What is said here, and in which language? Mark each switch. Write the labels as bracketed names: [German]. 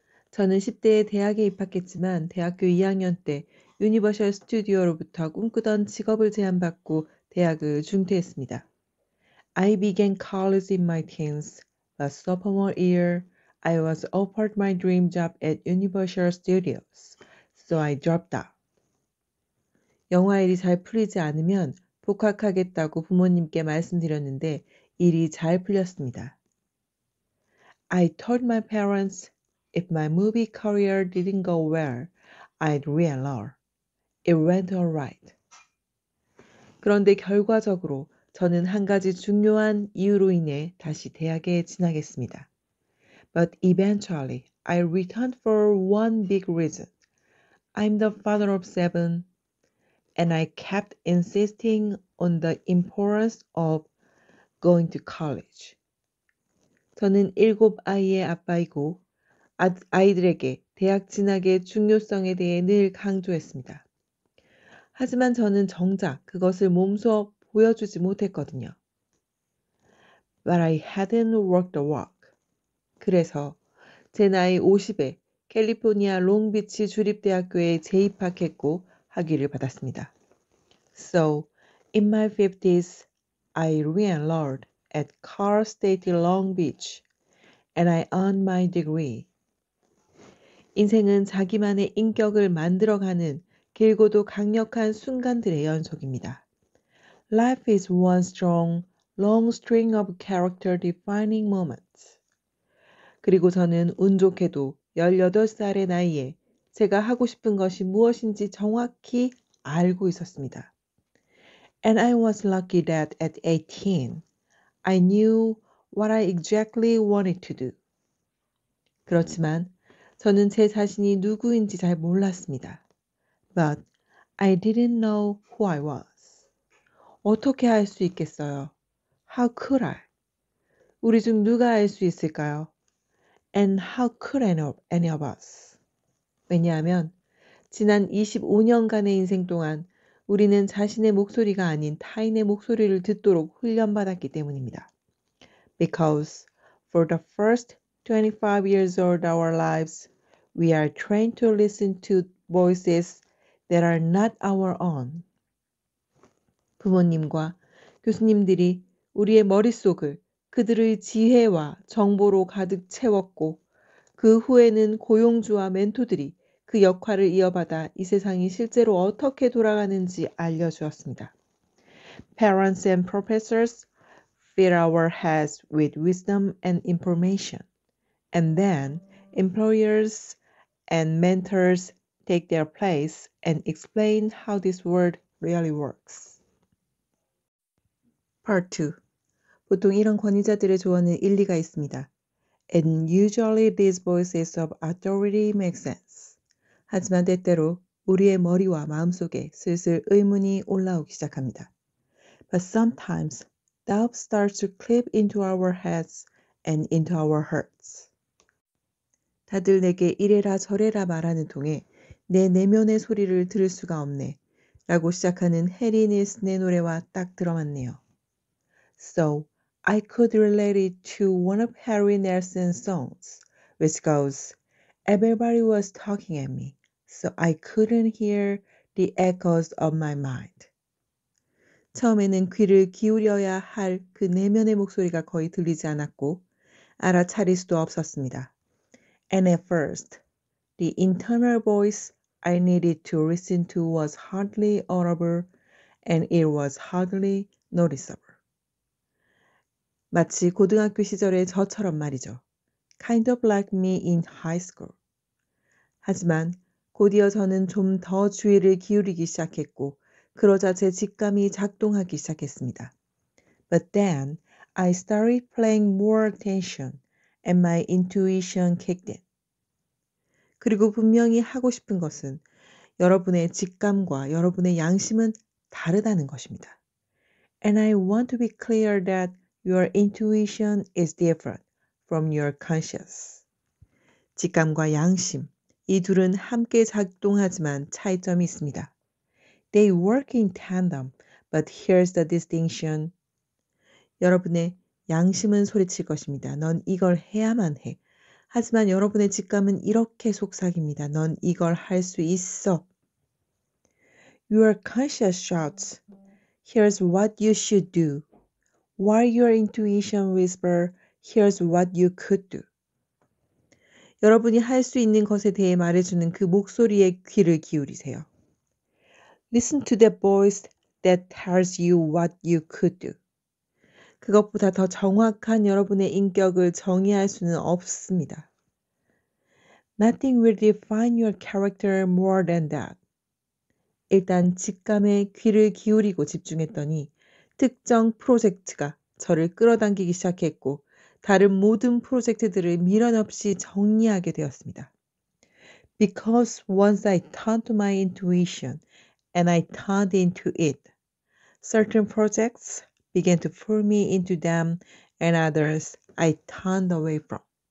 [Korean] 저는 10대에 대학에 입학했지만 대학교 2학년 때 유니버셜 스튜디오로부터 꿈꾸던 직업을 제안받고 대학을 중퇴했습니다. [English] I began college in my teens, but sophomore year I was offered my dream job at Universal Studios, so I dropped out. [Korean] 영화 일이 잘 풀리지 않으면 복학하겠다고 부모님께 말씀드렸는데 일이 잘 풀렸습니다. [English] I told my parents if my movie career didn't go well, I'd re-enroll. It went all right. [Korean] 그런데 결과적으로 저는 한 가지 중요한 이유로 인해 다시 대학에 진학했습니다. [English] But eventually, I returned for one big reason. I'm the father of 7, and I kept insisting on the importance of going to college. [Korean] 저는 7아이의 아빠이고 아이들에게 대학 진학의 중요성에 대해 늘 강조했습니다. 하지만 저는 정작 그것을 몸소 보여주지 못했거든요. [English] But I hadn't worked the walk. [Korean] 그래서 제 나이 50에 캘리포니아 롱비치 주립대학교에 재입학했고 학위를 받았습니다. [English] So, in my 50s, I re-enrolled at Cal State Long Beach, and I earned my degree. [Korean] 인생은 자기만의 인격을 만들어가는 길고도 강력한 순간들의 연속입니다. [English] Life is one strong, long string of character-defining moments. [Korean] 그리고 저는 운 좋게도 18살의 나이에 제가 하고 싶은 것이 무엇인지 정확히 알고 있었습니다. [English] And I was lucky that at 18, I knew what I exactly wanted to do. [Korean] 그렇지만 저는 제 자신이 누구인지 잘 몰랐습니다. [English] But I didn't know who I was. [Korean] 어떻게 알 수 있겠어요? [English] How could I? [Korean] 우리 중 누가 알 수 있을까요? [English] And how could any of us? [Korean] 왜냐하면 지난 25년간의 인생 동안 우리는 자신의 목소리가 아닌 타인의 목소리를 듣도록 훈련받았기 때문입니다. [English] Because for the first 25 years of our lives, we are trained to listen to voices that are not our own. [Korean] 부모님과 교수님들이 우리의 머릿속을 그들의 지혜와 정보로 가득 채웠고 그 후에는 고용주와 멘토들이 그 역할을 이어받아 이 세상이 실제로 어떻게 돌아가는지 알려주었습니다. [English] Parents and professors fill our heads with wisdom and information, and then employers and mentors take their place and explain how this world really works. Part 2. [Korean] 보통 이런 권위자들의 조언은 일리가 있습니다. [English] And usually these voices of authority make sense. [Korean] 하지만 때때로 우리의 머리와 마음속에 슬슬 의문이 올라오기 시작합니다. [English] But sometimes doubt starts to creep into our heads and into our hearts. [Korean] 다들 내게 이래라 저래라 말하는 통에 내 내면의 소리를 들을 수가 없네 라고 시작하는 해리 닐슨의 노래와 딱 들어맞네요. [English] So, I could relate it to one of Harry Nelson's songs, which goes, Everybody was talking at me, so I couldn't hear the echoes of my mind. [Korean] 처음에는 귀를 기울여야 할 그 내면의 목소리가 거의 들리지 않았고 알아차릴 수도 없었습니다. [English] And at first, the internal voice I needed to listen to was hardly audible and it was hardly noticeable. [Korean] 마치 고등학교 시절의 저처럼 말이죠. [English] Kind of like me in high school. [Korean] 하지만 곧이어 저는 좀 더 주의를 기울이기 시작했고 그러자 제 직감이 작동하기 시작했습니다. [English] But then I started paying more attention and my intuition kicked in. [Korean] 그리고 분명히 하고 싶은 것은 여러분의 직감과 여러분의 양심은 다르다는 것입니다. [English] And I want to be clear that your intuition is different from your conscious. [Korean] 직감과 양심, 이 둘은 함께 작동하지만 차이점이 있습니다. [English] They work in tandem, but here's the distinction. [Korean] 여러분의 양심은 소리칠 것입니다. 넌 이걸 해야만 해. 하지만 여러분의 직감은 이렇게 속삭입니다. 넌 이걸 할 수 있어. [English] Your conscious shouts, here's what you should do. While your intuition whisper, here's what you could do. [Korean] 여러분이 할 수 있는 것에 대해 말해주는 그 목소리에 귀를 기울이세요. [English] Listen to the voice that tells you what you could do. [Korean] 그것보다 더 정확한 여러분의 인격을 정의할 수는 없습니다. [English] Nothing will define your character more than that. [Korean] 일단 직감에 귀를 기울이고 집중했더니 특정 프로젝트가 저를 끌어당기기 시작했고 다른 모든 프로젝트들을 미련 없이 정리하게 되었습니다. [English] Because once I turned to my intuition and I turned into it, certain projects began to pull me into them and others I turned away from.